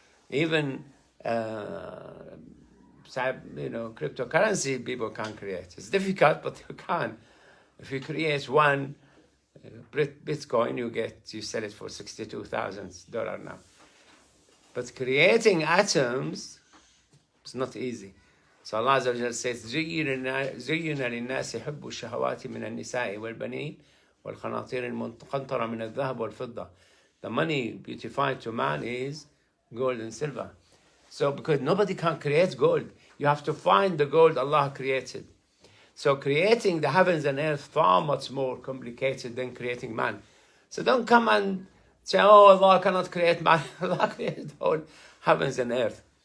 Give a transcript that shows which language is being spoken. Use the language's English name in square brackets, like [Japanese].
[English] Even cryptocurrency people can create. It's difficult, but you can. If you create 1 Bitcoin, you sell it for $62,000 now. But creating atoms is not easy. So Allah Azza wa Jalla says, [Arabic] زين للناس حب الشهوات من النساء والبنين والقناطير المقنطرة من الذهب والفضة. [English] The money beautified to man is gold and silver. So because nobody can create gold, you have to find the gold Allah created. So creating the heavens and earth far much more complicated than creating man. So don't come and say, oh, Allah cannot create man. Allah created the whole heavens and earth.